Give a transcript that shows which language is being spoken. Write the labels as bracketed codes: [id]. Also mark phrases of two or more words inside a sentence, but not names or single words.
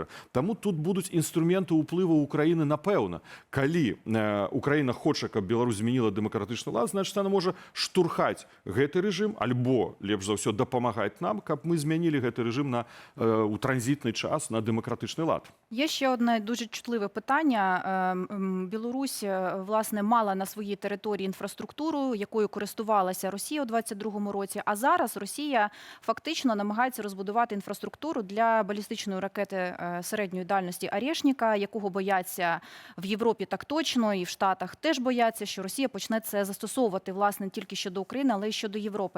[be] Таму тут будуць інструменты ўплыву Украіны напэўна. Калі Украіна хоча, каб Беларусь змяніла дэмакратычны лад, значыць она можа штурхаць гэты рэжым альбо лепш за ўсё дапамагаць нам, каб мы змянілі гэты рэжым на у транзітны час на дэмакратычны лад. [uk] Є ще одне дуже чутливе питання. Білорусь, власне, мала на своїй території інфраструктуру, якою користувалася Росія у 2022 році, а зараз Росія фактично намагається розбудувати інфраструктуру для балістичної ракети середньої дальності «Орешника», якого бояться в Європі так точно, і в Штатах теж бояться, що Росія почне це застосовувати, власне, не тільки щодо України, але й щодо Європи.